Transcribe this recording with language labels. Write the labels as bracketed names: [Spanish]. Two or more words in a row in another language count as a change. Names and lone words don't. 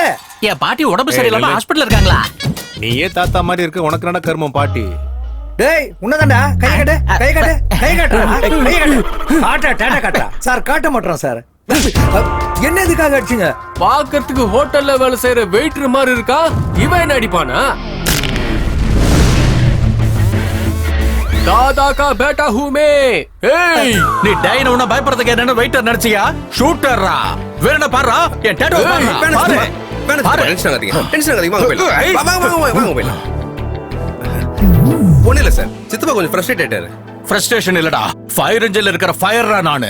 [Tamil] என் பாட்டி உடம்பு சரியில்லாம ஹாஸ்பிடல்ல இருக்காங்களா? நீயே தாத்தா மாதிரி இருக்க, உனக்கு என்ன கர்மம் பாட்டி? டேய் உன்னதான்டா. கை கட்டு. டாட்டா காட்டா சார். காட்ட மாட்டோம் சார். என்ன இதுக்காக அடிச்சீங்க? பாக்கிறதுக்கு ஹோட்டல்ல வேலை செய்யற வெயிட்டர் மாதிரி இருக்கா. இவன் என்ன அடிப்பானா? [Hindi] दादा का बेटा हूँ मैं. [Tamil] ஏய் நீ டைன உன பயப்படுறதுக்கு என்ன வெயிட்டர் நினைச்சியா? ஷூட்டர்ரா. வேற என்ன பாறா? என் டாட்டூ பாரு. டென்ஷன் ஆகாதீங்க. வாங்க போயிடலாம். ஒண்ணு இல்ல சார், சித்தப்பா கொஞ்சம் ஃப்ரஸ்ட்ரேட் ஆயிட்டாரு. ஃப்ரஸ்ட்ரேஷன் இல்லடா, [English] fire engineல [Tamil] இருக்கிற ஃபயர்ரா நானு.